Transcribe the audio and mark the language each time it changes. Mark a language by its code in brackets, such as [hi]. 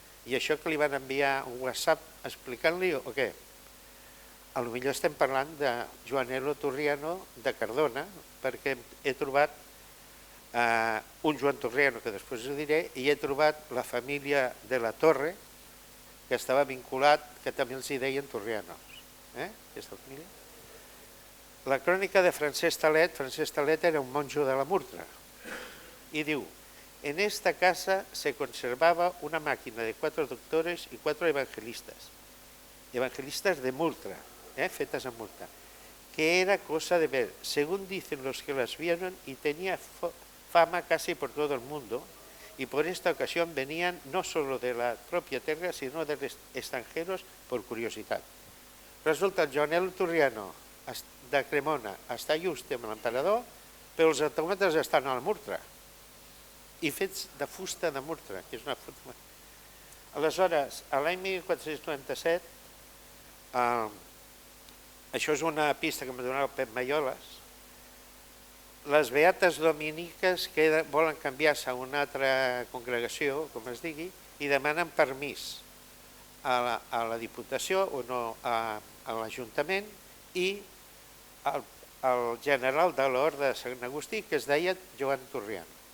[ca] I això que li van enviar un WhatsApp explicant-li o què? Potser estem parlant de Joanelo Turriano de Cardona, perquè he trobat un Joan Turriano, que després ho diré, i he trobat la família de la Torre, que estava vinculat, que també els hi deien Turrianos. Aquesta família. La crònica de Francesc Talet era un monjo de la Murtra, i diu: [es] en esta casa se conservaba una máquina de 4 doctores y 4 evangelistas de Murtra, fetas en Murta, que era cosa de ver, según dicen los que las vieron, y tenía fama casi por todo el mundo, y por esta ocasión venían no solo de la propia tierra, sino de extranjeros por curiosidad. [ca] Resulta el Joanelo Turriano de Cremona està just amb l'emperador, però els autòmates estan a la Murtra, i fets de fusta de Murtra, que és una fusta. Aleshores, l'any 1497, això és una pista que em donava el Pep Maioles, les beates dominiques que volen canviar-se a una altra congregació, com es digui, i demanen permís a la Diputació o no a l'Ajuntament i al general de l'Orde de Sant Agustí, que es deia Joan Turriano.